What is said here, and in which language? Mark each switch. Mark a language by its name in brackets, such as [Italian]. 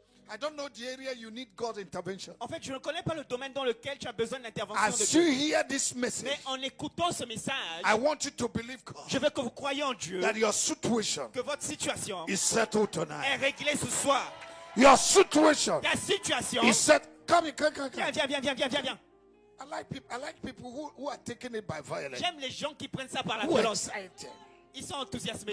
[English] I don't know the area you need God's intervention. [French] En fait, je ne connais pas le domaine dans lequel tu as besoin d'intervention de [English] As you [French] Dieu. [English] hear this message, [French] Mais en écoutant ce message, [English] I want you to believe God [French] je veux que vous croyiez en Dieu, [English] that your situation [French] que votre situation [English] is settled [French] est [English] tonight. [French] réglée ce soir. [English] Your situation [French] Ta situation, [English] is set. Come here, come. [French] viens. [English] I like people who are taking it by violence. [French] J'aime les gens qui prennent ça par la [English] Who are [French] violence. [English] excited. [French] Ils sont enthousiasmés.